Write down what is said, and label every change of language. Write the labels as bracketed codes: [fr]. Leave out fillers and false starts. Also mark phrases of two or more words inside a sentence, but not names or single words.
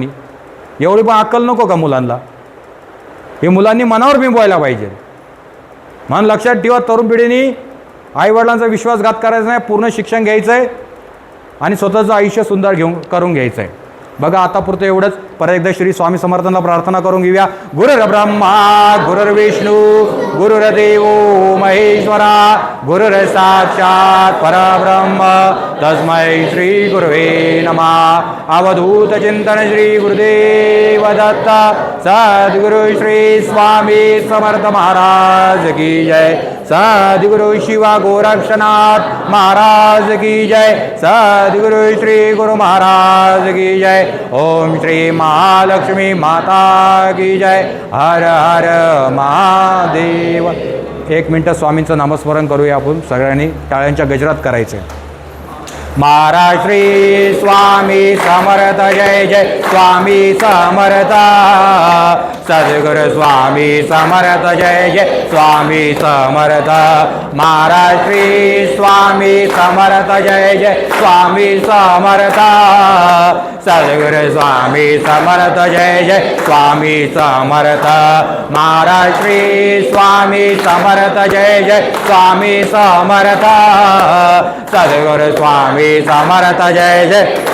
[mr] एवढी पण अक्कल नको का मुलांना? हे मुलांनी मनावर बिंबवायला पाहिजे. म्हणून लक्षात ठेवा, तरुण पिढीने आईवडिलांचा विश्वासघात करायचा नाही, पूर्ण शिक्षण घ्यायचं आहे आणि स्वतःचं आयुष्य सुंदर करून घ्यायचं आहे. बघा आता पुरतं एवढंच. परत एकदा श्री स्वामी समर्थांना प्रार्थना करून घेऊया. [sa] गुरुर्ब्रह्मा गुरुर्विष्णू गुरुर्देव महेश्वरा गुरुर साक्षात परब्रह्म तस्मै श्री गुरुवे नमः. [mr] अवधूत चिंतन श्री गुरुदेव दत्त. [hi] सद्गुरु श्री स्वामी समर्थ महाराज की जय. सद्गुरु शिवा गोरक्षनाथ महाराज की जय. सद्गुरु श्री गुरु महाराज की जय. ओम श्री महालक्ष्मी माता की जय. हर हर महादेव. [mr] 1 मिनिट स्वामींचं नामस्मरण करूया आपण सगळ्यांनी. टाळ्यांच्या गजरात करायचे. महाराज श्री स्वामी समर्थ जय जय स्वामी समर्थ सद्गुरु स्वामी समर्थ जय जय स्वामी समर्थ महाराज श्री स्वामी समर्थ जय जय स्वामी समर्थ सद्गुरु स्वामी समर्थ जय जय स्वामी समर्थ महाराज श्री स्वामी समर्थ जय जय स्वामी समर्थ सद्गुरु स्वामी समर्थ जय जय